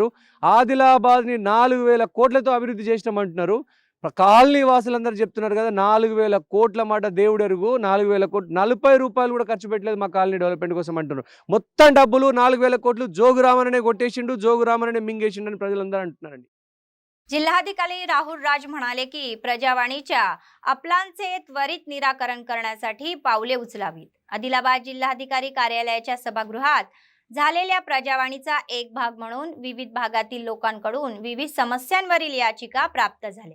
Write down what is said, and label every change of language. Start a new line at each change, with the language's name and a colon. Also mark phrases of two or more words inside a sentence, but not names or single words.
Telugu: ఆదిలాబాద్ని 4,000 కోట్లతో అభివృద్ధి చేసినామంటున్నారు. కాలనీ వాసులందరూ చెప్తున్నారు కదా, 4,000 కోట్ల మాట దేవుడెరుగు. 4,000 కోట్లు, 40 రూపాయలు కూడా ఖర్చు పెట్టలేదు మా
English: colony development
Telugu: కోసం అంటున్నారు. మొత్తం డబ్బులు 4,000 కోట్లు జోగు రామన్ననే కొట్టేసిండు, జోగు రామన్ననే मिंगेशिंडू అని ప్రజలందరూ అంటున్నారండి.
Marathi: जिल्हाधिकारी राहुल राज म्हणाले की प्रजावाणीच्या अपलांचे त्वरित निराकरण करण्यासाठी पावले उचलावीत. आदिलाबाद जिल्हाधिकारी कार्यालयाच्या सभागृहात झालेल्या प्रजावाणीचा एक भाग म्हणून विविध भागातील लोकांकडून विविध समस्यांवरील याचिका प्राप्त झाल्या.